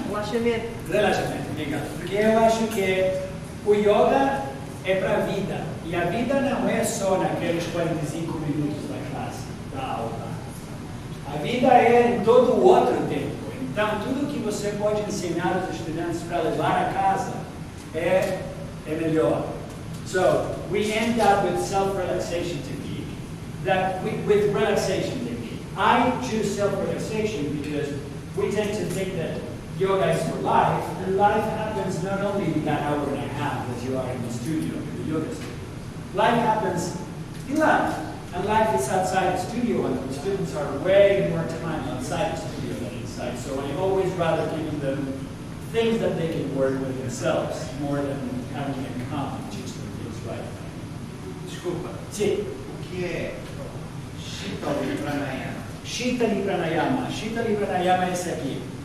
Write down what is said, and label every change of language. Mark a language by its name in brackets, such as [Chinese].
[Portuguese] Relaxamento, obrigado. Porque eu acho que o yoga é para a vida. E a vida não é só naqueles 45 minutos da classe, da aula. A vida é em todo o outro tempo. Então, tudo que você pode ensinar os estudantes para levar a casa é melhor. [English] So, we end up with self-relaxation technique. With relaxation technique. I choose self-relaxation because we tend to think that yoga is for life, and life happens not only in that hour and a half that you are in the studio, in the yoga studio. Life happens in life, and life is outside the studio, and the students are way more time outside the studio than inside. So I always rather give them things that they can work with themselves, more than having them come and teach them things right. [Portuguese] Desculpa. Sim. O que é Shitali Pranayama? Shitali Pranayama. Shitali Pranayama é esse aqui.